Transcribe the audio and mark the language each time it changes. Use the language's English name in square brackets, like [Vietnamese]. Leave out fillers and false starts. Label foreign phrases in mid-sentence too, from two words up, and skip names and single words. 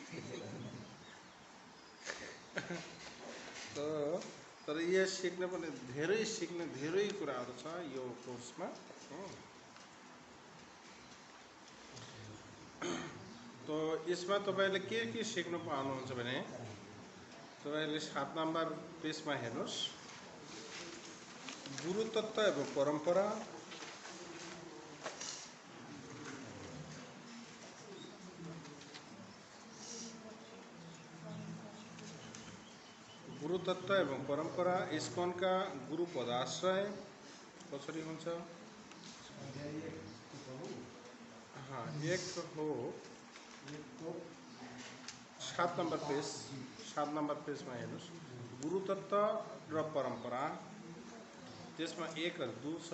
[Nepali] तर यो सिक्न पनि धेरै कुराहरू छ यो कोर्समा। तो यसमा तपाईले के सिक्न पाउनुहुन्छ भने तपाईले 7 नम्बर पेजमा हेर्नुस्, गुरु तत्व एवं परम्परा, गुरु तत्व एवं परम्परा, इस्कॉनका गुरु पदाश्रय कसरी हुन्छ। एक हो 7 नम्बर पेजमा हेर्नुस्, गुरु तत्व र परम्परा, त्यसमा 1 र 2 छ।